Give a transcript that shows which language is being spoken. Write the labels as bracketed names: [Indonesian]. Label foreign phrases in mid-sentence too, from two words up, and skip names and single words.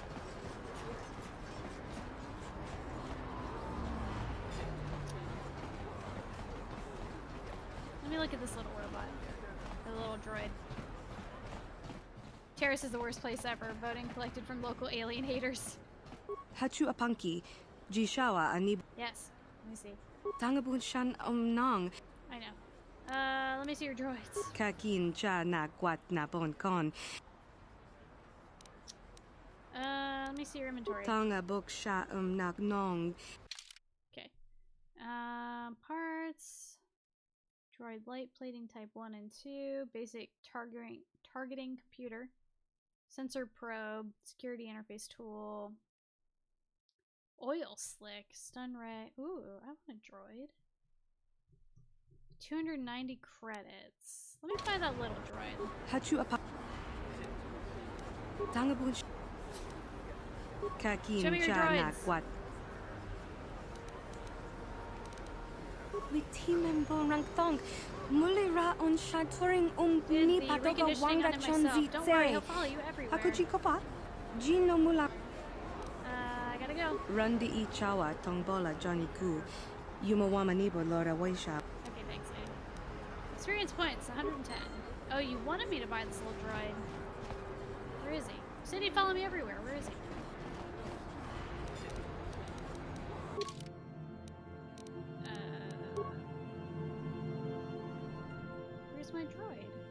[English] Let me look at this little robot. The little droid. Taris is the worst place ever. Voting collected from local alien haters. Hachu apanki, jishawa ani. Yes. Let me see. Tangabun shan nang. I know. Let me see your droids. Kakin cha na kwat na bon kon. Let me see your inventory. Tanga book sha nak nong. Okay. Parts. Droid light plating type 1 and 2. Basic targeting computer. Sensor probe. Security interface tool. Oil slick. Stun ray. Ooh, I want a droid. 290 credits. Let me buy that little droid. Hachu apa. Tangabun. Kakin cha na kwat. Wiktimembo rangtong. Muli ra on shaturing ni patoga wanga chonzi tsere. Hakuji kopa. Jino mula. I gotta go. Rundi I chawa tongbola Johnny Ku. Yumawama nibo Lora Waisha. Okay, thanks, dude. Experience points, 110. Oh, you wanted me to buy this little droid. Where is he? You said he'd follow me everywhere. Where is he? Where's my droid?